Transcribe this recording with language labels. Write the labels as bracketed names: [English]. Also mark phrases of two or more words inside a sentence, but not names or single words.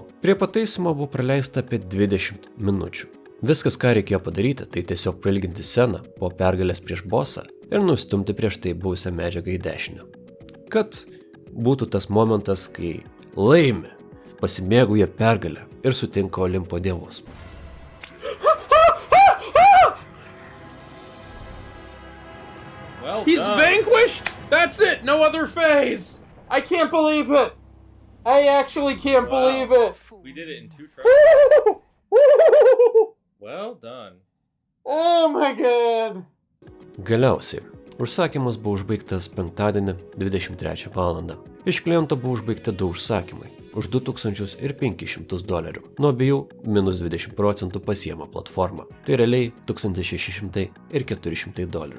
[Lithuanian] Prie pataisimo buvo praleista apie 20 minučių. Viskas, ką reikėjo padaryti, tai tiesiog prailginti sceną po pergalės prieš bosą ir nustumti prieš tai buvusią medžiagą į dešinę. Kad būtų tas momentas, kai laimi, pasimėgauja pergalę ir sutinka Olimpo dievus. [English] Well, he's vanquished! That's it! No other phase! I can't believe it! I actually can't believe it! We did it in 2 tries. Well done. Oh my god! [Lithuanian] Galiausiai, užsakymas buvo užbaigtas penktadienį 23 valandą. Iš kliento buvo užbaigti 2 užsakymai už $2500. Nuo abiejų minus 20% pasiema platformą. Tai realiai $1600 ir $400.